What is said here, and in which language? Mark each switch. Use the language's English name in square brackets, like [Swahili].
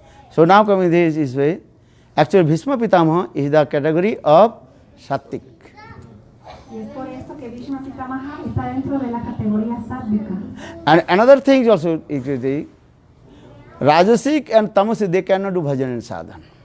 [English] So now coming this way, actually Bhishma Pitamaha is the category of Sattik. [Spanish] Y es por esto que Bhishma Pitamaha está dentro de la categoría sátvica. [English] And another thing also, Rajasic and Tamasic, they cannot do bhajan and sadhana.